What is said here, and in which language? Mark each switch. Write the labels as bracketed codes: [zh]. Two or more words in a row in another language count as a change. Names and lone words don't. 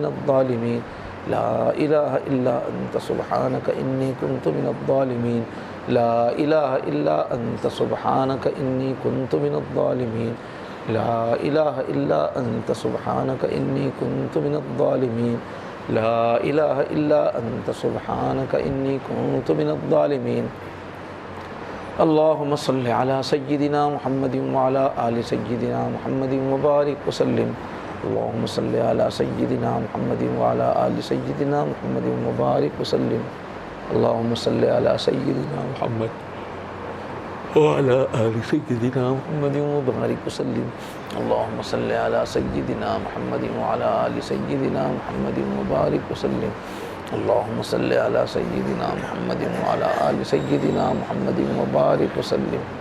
[ar] الظالمین لا الہ الا انت سبحانک انی کنت من الظالمین لا الہ الا انت سبحانک انی کنت من الظالمین لا الہ الا انت سبحانک انی کنت من الظالمین لا الہ الا انت سبحانک انی کنت من الظالمین اللہم صلی علی سیدنا محمد وعلی آل سیدنا محمد وبارک وسلم اللہم صلی علی سیدنا محمد وعلی آل سیدنا محمد وبارک وسلم اللہم صلی علی سیدنا محمد وعلى آل سيدنا محمد وبارك وسلم اللهم صل على سيدنا محمد وعلى آل سيدنا محمد وبارك وسلم اللهم صل على سيدنا محمد وعلى آل سيدنا محمد وبارك وسلم